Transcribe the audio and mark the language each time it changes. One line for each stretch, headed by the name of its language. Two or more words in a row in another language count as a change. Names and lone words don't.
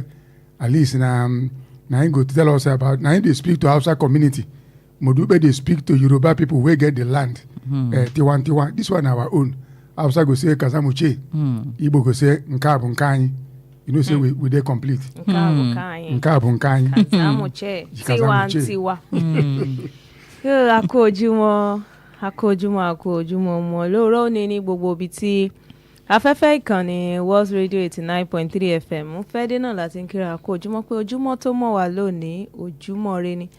Nigerian Pidgin: Alice na him go tell us about. Now they speak to Hausa community. Modube they speak to Yoruba people where get the land. Tiwan. This one our own. Hausa go say Kazamuche. Igbo go say
Igbo: Nkabu Nkanyi.
Nigerian Pidgin: You know, say we dey complete.
Igbo: Nkabu Nkanyi.
Hausa: Kazamuche.
Yoruba: Tiwa. Akójúmọ́ mọ́ lóòrọ̀ ní gbogbo ibi tí afẹ́fẹ́ ìkànnì World Radio 89.3 FM ń fẹ́ dé náà láti ń kíra akójúmọ́ pé ojúmọ́ tó mọ́ wà lónìí ojúmọ́ re ni.